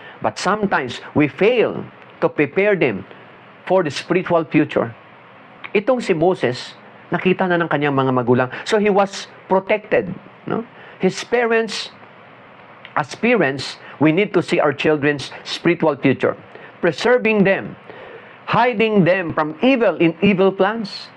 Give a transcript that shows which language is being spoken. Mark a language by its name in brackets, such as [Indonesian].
[English] But sometimes, we fail to prepare them for the spiritual future. [Filipino] Itong si Moses, nakita na ng kanyang mga magulang. [English] So, he was protected. No? His parents, as parents, we need to see our children's spiritual future. Preserving them, hiding them from evil in evil plans.